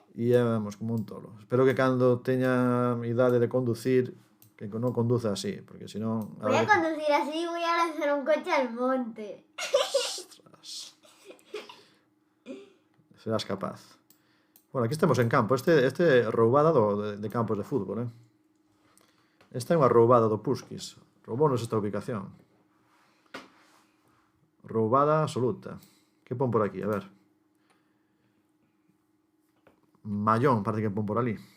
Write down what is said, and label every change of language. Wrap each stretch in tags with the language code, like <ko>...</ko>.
<gl>E vamos, como un tolo. Espero que cando teña idade de conducir, que non conduza así, porque senón...</gl> <es>Voy a conducir así, voy a lanzar un coche al monte. Ostras.</es> <gl>Serás capaz. Bueno, aquí estamos en campo. Este é roubada de campos de fútbol, Esta é unha roubada do Puskis. Roubounos esta ubicación. Roubada absoluta. Que pon por aquí? A ver. Mallón, parece que pon por ali.</gl>